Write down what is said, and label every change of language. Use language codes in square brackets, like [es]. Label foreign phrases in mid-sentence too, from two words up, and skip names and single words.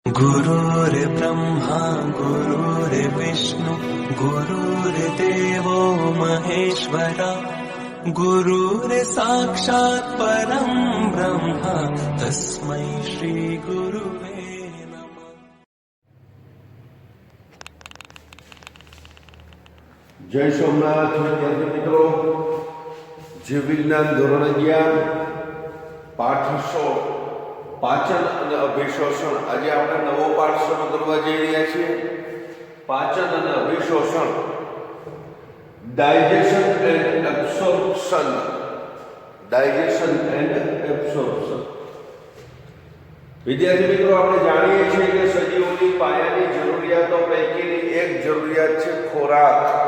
[sa] गुरुर्ब्रह्मा गुरुर्विष्णु गुरुर्देवो महेश्वरा गुरुर्साक्षात् परं ब्रह्म तस्मै श्री गुरुवे नमः। [gu] જય સોમનાથ વિદ્યાર્થી મિત્રો, જીવ વિજ્ઞાન ધોરણ 11 પાઠ 16 પાચન અને અભિશોષણ। આજે આપણે નવો પાઠ શરૂ કરવા જઈ રહ્યા છીએ। પાચન અને અભિશોષણ, [en] digestion and absorption. digestion and absorption. [gu] વિદ્યાર્થી મિત્રો, આપણે જાણીએ છીએ કે સજીવોની પાયાની જરૂરિયાતો પૈકીની એક જરૂરિયાત છે ખોરાક।